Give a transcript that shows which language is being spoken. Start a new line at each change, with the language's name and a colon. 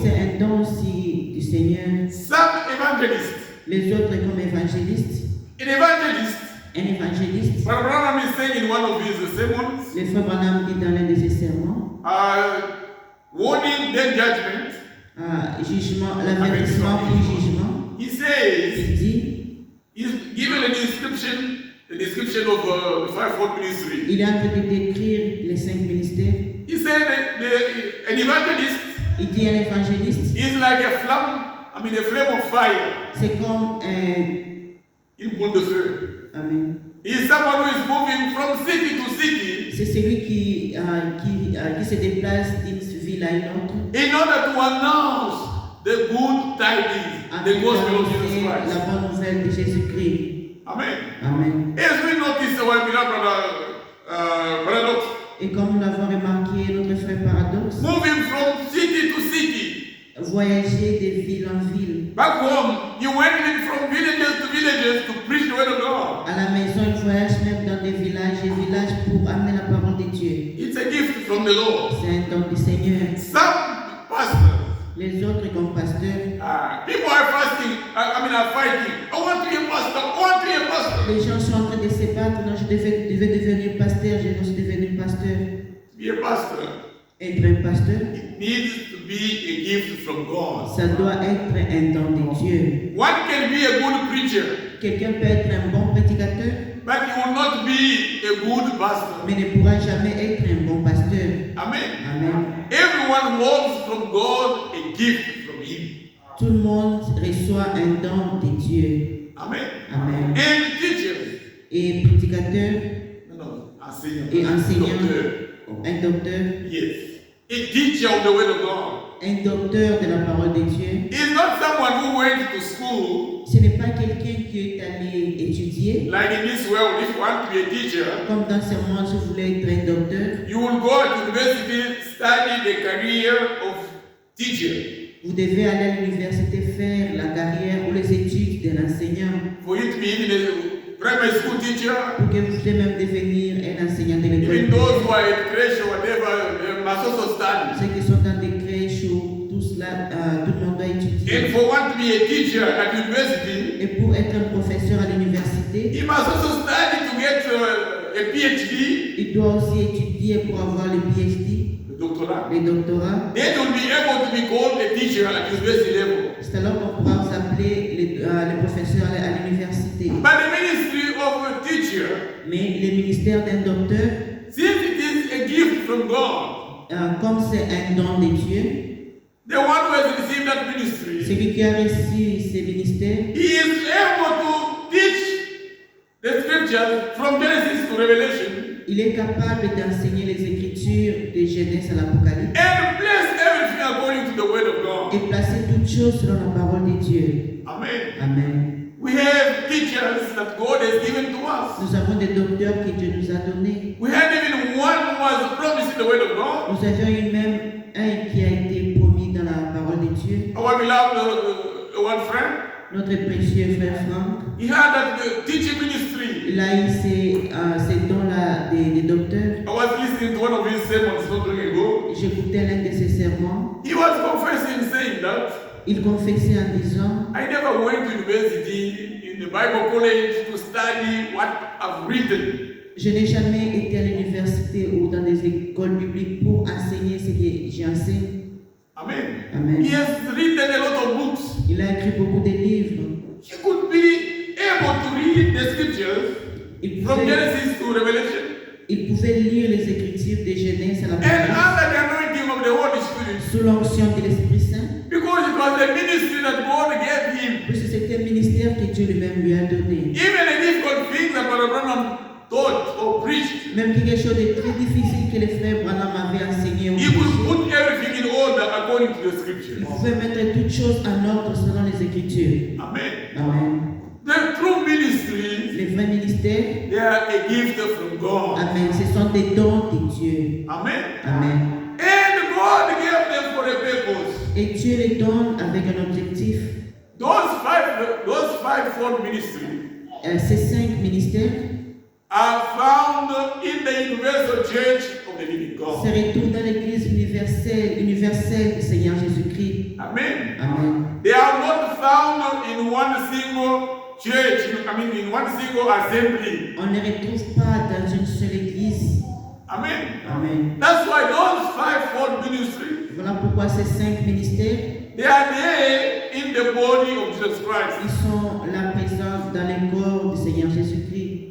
French: C'est un don aussi du Seigneur.
English: Some evangelists.
French: Les autres comme évangélistes.
English: An evangelist,
French: Un évangéliste.
English: what Branham is saying in one of his sermons,
French: Le frère Branham dit dans l'un de ses sermons,
English: warning, then judgment.
French: Jugement, l'avertissement puis jugement.
English: He says,
French: Il dit,
English: he's given a description of the fivefold ministry.
French: il est en train de décrire les 5 ministères.
English: He said that an evangelist
French: Il dit un évangéliste,
English: is like a flame of fire.
French: c'est comme Une boule de feu.
English: Amen. He is someone who is moving from city to city
French: C'est celui qui se déplace d'une ville à une autre
English: in order to announce the good tidings,
French: afin
English: the gospel of Jesus
French: d'annoncer
English: Christ.
French: la bonne nouvelle de Jésus-Christ.
English: Amen.
French: Amen.
English: As we notice our beloved paradox,
French: Et comme nous l'avons remarqué, notre frère Paradoxe,
English: moving from city to city.
French: voyager de ville en ville.
English: Back home, you went in from villages to preach the word of God.
French: À la maison, il voyage même dans des villages et villages pour amener la parole de Dieu.
English: It's a gift from the Lord.
French: C'est un don du Seigneur.
English: Some pastors,
French: Les autres, comme pasteurs,
English: people are fasting, are fighting. I want to be a pastor, I want to be a pastor.
French: les gens sont en train de se battre. Non, je devais devenir pasteur, je veux devenir pasteur.
English: Be a pastor.
French: Être un pasteur,
English: It needs to be a gift from God.
French: ça doit être un don de Dieu.
English: One can be a good preacher,
French: Quelqu'un peut être un bon prédicateur,
English: but he will not be a good pastor.
French: mais ne pourra jamais être un bon pasteur.
English: Amen.
French: Amen.
English: Everyone wants from God a gift from Him.
French: Tout le monde reçoit un don de Dieu.
English: Amen.
French: Amen.
English: And teachers.
French: Et prédicateur,
English: No, enseignant.
French: et enseignant,
English: Doctor.
French: un docteur,
English: Yes. A teacher of the word of God.
French: un docteur de la parole de Dieu.
English: Is not someone who went to school,
French: Ce n'est pas quelqu'un qui est allé étudier.
English: like in this world, if you want to be a teacher,
French: Comme dans ce monde, si vous voulez être un docteur,
English: you will go to university, study the career of teacher.
French: vous devez aller à l'université faire la carrière ou les études de l'enseignant
English: For you to be even a primary school teacher,
French: pour que vous puissiez même devenir un enseignant de l'école.
English: even those who are at creche or whatever, they must also study.
French: Ceux qui sont dans des crèches ou tout cela, tout le monde doit
English: And
French: étudier.
English: for one to be a teacher at university,
French: Et pour être un professeur à l'université,
English: he must also study to get a PhD,
French: il doit aussi étudier pour avoir le PhD,
English: the doctorat.
French: le doctorat.
English: Then you'll be able to be called a teacher at university level.
French: C'est alors qu'on pourra s'appeler les professeurs à l'université.
English: But the ministry of a teacher,
French: Mais le ministère d'un docteur,
English: since it is a gift from God,
French: comme c'est un don de Dieu,
English: the one who has received that ministry,
French: celui qui a reçu ce ministère,
English: he is able to teach the scriptures from Genesis to Revelation
French: il est capable d'enseigner les Écritures de Genèse à l'Apocalypse
English: and place everything according to the word of God.
French: et placer toutes choses selon la parole de Dieu.
English: Amen.
French: Amen.
English: We have teachers that God has given to us.
French: Nous avons des docteurs que Dieu nous a donnés.
English: We had even one who was promised in the word of God.
French: Nous avions eu même un qui a été promis dans la parole de Dieu.
English: Our beloved one friend,
French: Notre précieux frère Franck,
English: he had that teaching ministry.
French: il a eu ces dons-là des docteurs.
English: I was listening to one of his sermons not long ago.
French: J'écoutais l'un de ses sermons.
English: He was confessing, saying that
French: Il confessait en disant,
English: I never went to university in the Bible college to study what I've written.
French: je n'ai jamais été à l'université ou dans des écoles bibliques pour enseigner ce que j'enseigne.
English: Amen.
French: Amen.
English: He has written a lot of books.
French: Il a écrit beaucoup de livres.
English: He could be able to read the scriptures
French: Il
English: from
French: pouvait,
English: Genesis to Revelation
French: il pouvait lire les Écritures de Genèse à
English: and
French: l'Apocalypse
English: under the anointing of the Holy Spirit,
French: sous l'onction de l'Esprit Saint,
English: because it was the ministry that God gave him.
French: puisque c'était un ministère que Dieu lui-même lui a donné.
English: Even the difficult things that Brother Branham taught or preached,
French: Même quelque chose de très difficile que le frère Branham avait enseigné ou
English: he could
French: prêché,
English: put everything in order according to the
French: il
English: scriptures.
French: pouvait mettre toutes choses en ordre selon les Écritures.
English: Amen.
French: Amen.
English: The true ministries,
French: Les vrais ministères,
English: they are a gift from God.
French: amen, ce sont des dons de Dieu.
English: Amen.
French: Amen.
English: And God gave them for a purpose.
French: Et Dieu les donne avec un objectif.
English: Those fivefold ministries
French: Ces 5 ministères
English: are found in the universal church of the living
French: se
English: God.
French: retrouvent dans l'Église universelle du Seigneur Jésus-Christ.
English: Amen.
French: Amen.
English: They are not found in one single church, in one single assembly.
French: On ne les retrouve pas dans une seule Église.
English: Amen.
French: Amen.
English: That's why those fivefold ministries,
French: Voilà pourquoi ces 5 ministères,
English: they are there in the body of Jesus
French: ils
English: Christ.
French: sont là présents dans le corps du Seigneur Jésus-Christ.